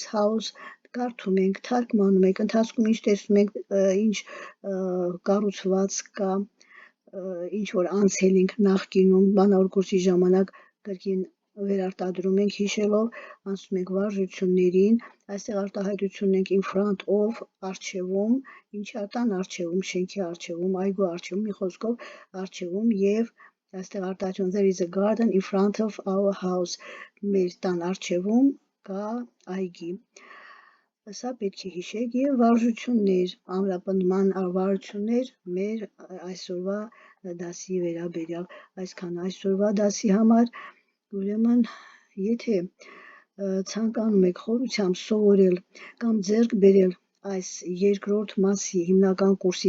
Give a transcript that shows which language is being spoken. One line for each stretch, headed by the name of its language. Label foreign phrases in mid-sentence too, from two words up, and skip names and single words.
Armenian: House, կարդում ենք, թարգմանում եք, ընթացքում ինչ տեսնում եք, ինչ կառուցվածք կա, ինչ որ անցել ենք նախկինում, բանավոր կուրսի ժամանակ կրկին վերարտադրում ենք հիշելով, անցնում ենք վարժություններին, այստեղ արտահայտությունն ենք
English: in front of,
Armenian: առջևում, ինչի տան առջևում, շենքի առջևում, այգու առջևում, մի խոսքով առջևում և այստեղ արտահայտություն
English: there is a garden in front of our house,
Armenian: մեր տան առջևում կա այգի։ Սա պետք է հիշեք և վարժություններ, ամրապնդման վարժություններ մեր այսօրվա դասի վերաբերյալ, այսքան այսօրվա դասի համար, ուրեմն եթե ցանկանում եք խորությամբ սովորել կամ ձեռք բերել այս երկրորդ մասի հիմնական կուրսի